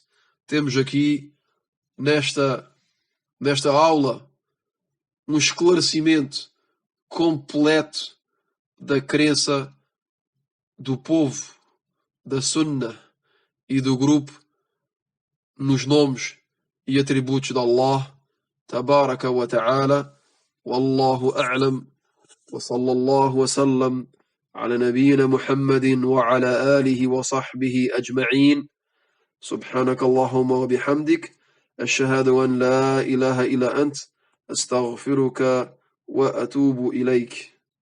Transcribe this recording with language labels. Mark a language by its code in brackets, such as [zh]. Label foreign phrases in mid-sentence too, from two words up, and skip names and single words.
[pt] Temos aqui nesta aula um esclarecimento completo da crença do povo da Sunna e do grupo nos nomes e atributos de [ar] الله تبارك وتعالى. والله أعلم، وصلى الله وسلم على نبينا محمد وعلى آله وصحبه أجمعين. سبحانك اللهم وبحمدك، أشهد أن لا إله إلا أنت، أستغفرك وأتوب إليك.